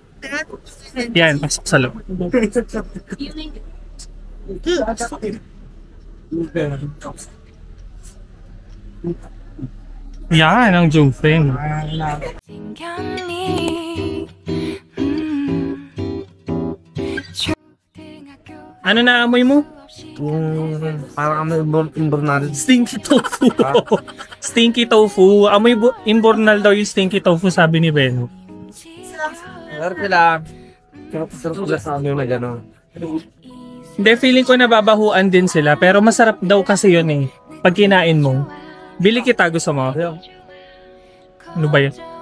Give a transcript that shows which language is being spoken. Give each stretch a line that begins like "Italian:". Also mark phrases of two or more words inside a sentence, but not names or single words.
Filipino: Yan, pasok sa loob. Yan ang Jufe.
Korean: 생겼니
Filipino: Ano na amoy mo? Parang kami imburnal.
English: Stinky tofu. Stinky tofu.
Filipino: Amoy imbornal daw yung
English: stinky tofu,
Filipino: sabi ni Beno. Pero sila, sarap sila sa amin na gano'n. Hindi, feeling ko nababahuan din sila. Pero masarap daw kasi yun eh. Pag kinain mo. Bili kita, gusto mo? Ano ba yun?